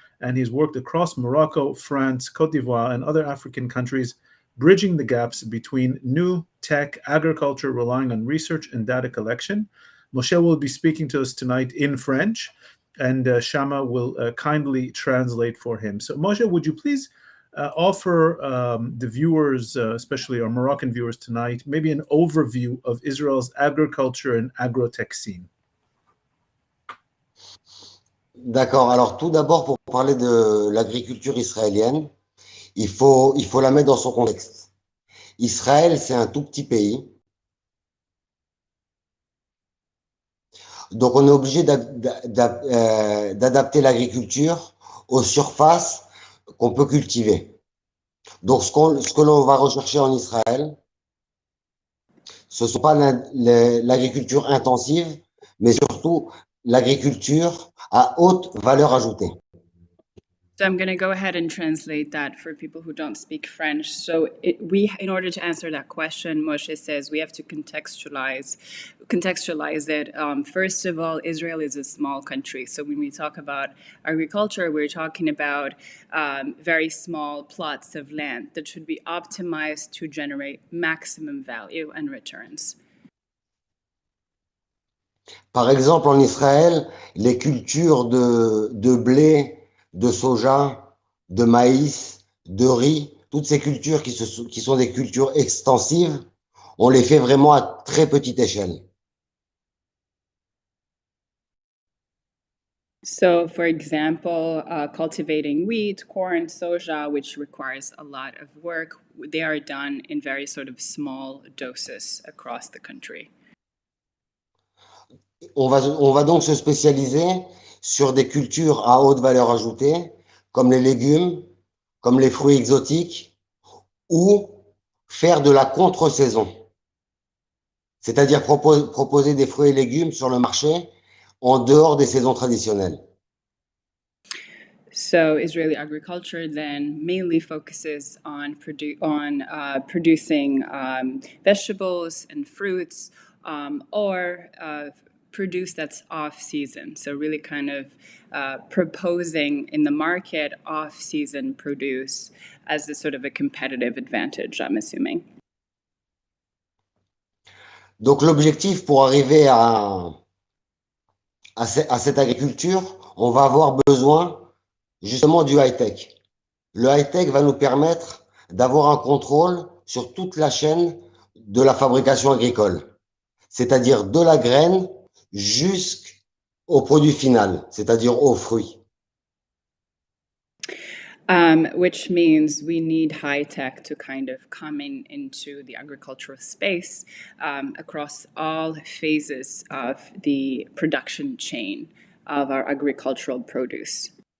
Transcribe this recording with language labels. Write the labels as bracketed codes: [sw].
[en] And he's worked across Morocco, France, Cote d'Ivoire, and other African countries, bridging the gaps between new tech agriculture relying on research and data collection. Moshe will be speaking to us tonight in French. and Shama will kindly translate for him. So Moshe, would you please offer the viewers, especially our Moroccan viewers tonight, maybe an overview of Israel's agriculture and agro-tech scene? [fr] D'accord. Alors tout d'abord, pour parler de l'agriculture israélienne, il faut la mettre dans son contexte. Israël, c'est un tout petit pays. Donc on est obligé d'adapter l'agriculture aux surfaces qu'on peut cultiver. Donc ce que l'on va rechercher en Israël, ce ne sont pas l'agriculture intensive, mais surtout l'agriculture à haute valeur ajoutée. [en] So I'm going to go ahead and translate that for people who don't speak French. So in order to answer that question, Moshe says we have to contextualize it. First of all, Israel is a small country. So when we talk about agriculture, we're talking about very small plots of land that should be optimized to generate maximum value and returns. [fr] Par exemple, en Israël, les cultures de blé, de soja, de maïs, de riz, toutes ces cultures qui sont des cultures extensives, on les fait vraiment à très petite échelle. [en] So, for example, cultivating wheat, corn, soja, which requires a lot of work, they are done in very sort of small doses across the country. [fr] On va donc se spécialiser sur des cultures à haute valeur ajoutée, comme les légumes, comme les fruits exotiques, ou faire de la contre-saison. C'est-à-dire proposer des fruits et légumes sur le marché en dehors des saisons traditionnelles. [en] So Israeli agriculture then mainly focuses on producing vegetables and fruits or produce that's off-season. So really kind of proposing in the market off-season produce as a sort of a competitive advantage, I'm assuming. [fr] Donc l'objectif pour arriver à cette agriculture, on va avoir besoin justement du high-tech. Le high-tech va nous permettre d'avoir un contrôle sur toute la chaîne de la fabrication agricole, c'est-à-dire de la graine jusqu'au produit final, c'est-à-dire aux fruits. [en] Which means we need high tech to kind of come into the agricultural space across all phases of the production chain of our agricultural produce.